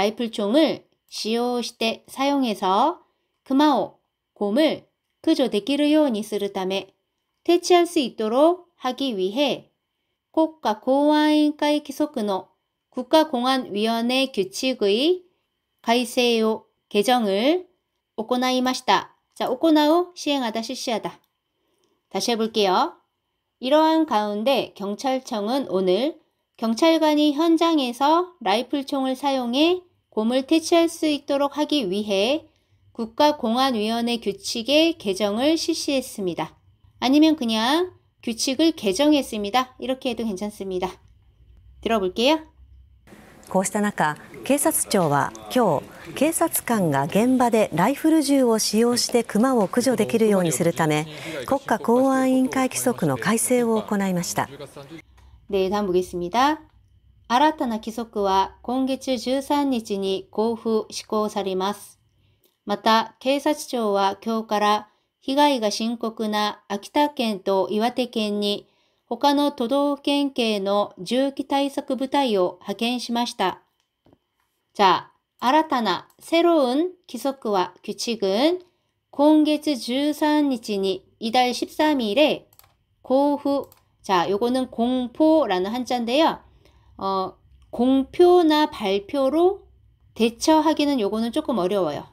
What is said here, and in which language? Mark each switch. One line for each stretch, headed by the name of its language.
Korean: 총을使用して사용해서クマを 곰을
Japanese: 駆除できるようにするため
Korean: 퇴치할 수 있도록 하기 위해 국가공안위원회規則の 국가공안위원회 규칙의改正요 개정을
Japanese: 行いました.
Korean: 자, 行う, 시행하다, 실시하다. 다시 해볼게요. 이러한 가운데 경찰청은 오늘 경찰관이 현장에서 라이플총을 사용해 곰을 퇴치할 수 있도록 하기 위해 국가공안위원회 규칙의 개정을 실시했습니다. 아니면 그냥 규칙을 개정했습니다. 이렇게 해도 괜찮습니다. 들어볼게요.
Japanese: こうした中、警察庁は今日、警察官が現場でライフル銃を使用してクマを駆除できるようにするため、国家公安委員会規則の改正を行いました。
Korean: 네、 다음 보겠습니다.
Japanese: 新たな規則は今月13日に公布・施行されます。また、警察庁は今日から被害が深刻な秋田県と岩手県に他の都道府県警の銃器対策部隊を派遣しました.
Korean: 자,
Japanese: 新たな
Korean: 새로운規則와 규칙은
Japanese: 今月13日に
Korean: 이달 13일에 고후. 자, 요거는 공포라는 한자인데요. 공표나 발표로 대처하기는 요거는 조금 어려워요.